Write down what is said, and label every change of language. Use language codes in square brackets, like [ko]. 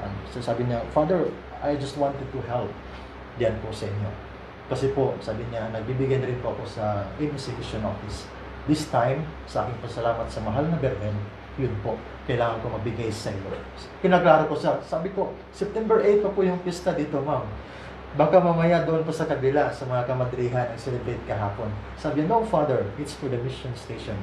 [en] So [tl] sabi niya, [en] Father, I just wanted to help. [tl] Diyan po sa inyo. Kasi po, sabi niya, nagbibigay na rin po ako sa Execution Office. [en] This time, [tl] sa aking pasalamat sa mahal na Birhen, yun po, kailangan ko mabigay sa iyo. Kinaklaro ko sabi ko, September 8 pa po yung pista dito, ma'am. Baka mamaya doon po sa kabila, sa mga kamadrihan, ang celebrate kahapon. Sabi niya, [en] no, Father, it's for the mission station.